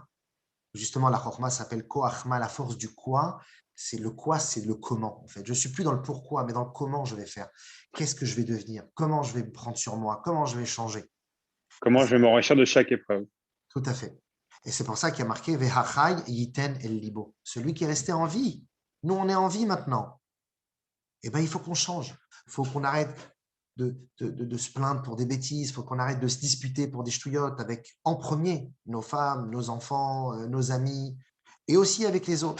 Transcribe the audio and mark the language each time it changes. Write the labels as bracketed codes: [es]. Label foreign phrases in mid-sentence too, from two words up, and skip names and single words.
[fr] Justement, la chorma s'appelle koachma, la force du quoi. C'est le quoi, c'est le comment. En fait, je suis plus dans le pourquoi, mais dans le comment je vais faire. Qu'est-ce que je vais devenir? Comment je vais me prendre sur moi? Comment je vais changer? Comment je vais m'enrichir de chaque épreuve? Tout à fait. Et c'est pour ça qu'il y a marqué [he] והחי יתן אל לבו. [fr] Celui qui est resté en vie. Nous, on est en vie maintenant. Eh bien, il faut qu'on change. Il faut qu'on arrête de se plaindre pour des bêtises. Il faut qu'on arrête de se disputer pour des ch'touillottes avec, en premier, nos femmes, nos enfants, nos amis, et aussi avec les autres.